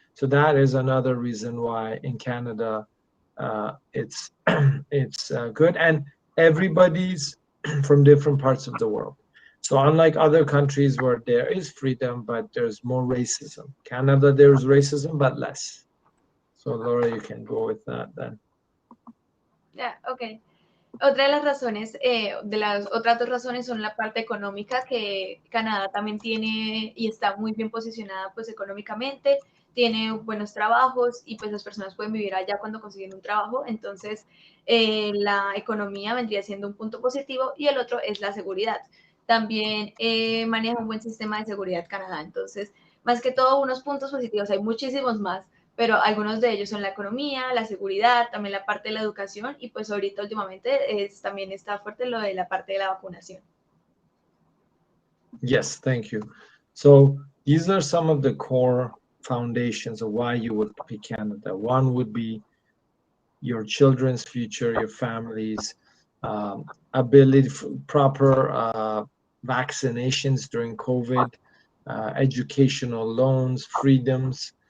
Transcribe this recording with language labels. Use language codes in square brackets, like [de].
[en] So that is another reason why in Canada it's it's good, and everybody's from different parts of the world. So unlike other countries where there is freedom, but there's more racism, Canada, there's racism, but less. So Laura, you can go with that then. Yeah, okay. [es] Otra de las razones, de las otras dos razones son la parte económica, que Canadá también tiene y está muy bien posicionada pues económicamente, tiene buenos trabajos y pues las personas pueden vivir allá cuando consiguen un trabajo. Entonces la economía vendría siendo un punto positivo, y el otro es la seguridad. También maneja un buen sistema de seguridad Canadá. Entonces, más que todo, unos puntos positivos, hay muchísimos más, pero algunos de ellos son la economía, la seguridad, también la parte de la educación, y pues ahorita últimamente también está fuerte lo de la parte de la vacunación. [en] Yes, thank you. So these are some of the core foundations of why you would pick Canada. One would be your children's future, your family's ability, proper vaccinations during COVID, educational loans, freedoms.